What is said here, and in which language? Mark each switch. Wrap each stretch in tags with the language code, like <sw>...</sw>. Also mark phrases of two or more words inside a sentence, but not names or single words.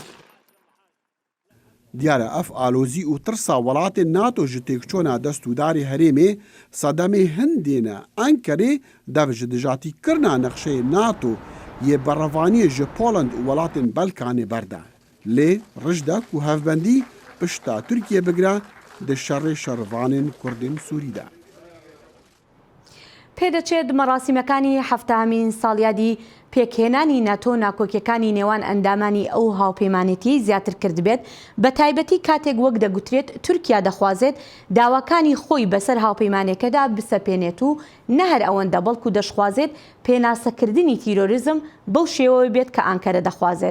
<ku>Diyar e ev alozî û tirsa welatên NATO ji têkçûna destûdarê herêmê sedemê Hindê ne Enkerê dev ji dijatîkirina nexşeyê NATO yê berevaniyê ji Poland û welatên Balkanê berde. Lê rij de ku hevbendî pişta Tirkiye bigire di şerê şervanên Kurdên Sûrî de.</ku> <ckb>پێدەچێت مەراسیمەکانی هەفتەهەمین ساڵیادی پێکهێنانی ناتۆ ناکۆکیەکانی نێوان ئەندامانی ئەو هاوپەیمانێتی زیاتر کرد بێت بە تایبەتی کاتێک وەک دەگوترێت تورکیا دەخوازێت داواکانی خۆی بەسەر هاوپەیمانەکەدا بسەپێنێت و نە هەر ئەوەندە بەڵکو دەشخوازێت پێناسەکردنی تیرۆریزم بەو شێوەوە بێت کە ئانکەرە دەخوازێت.</ckb>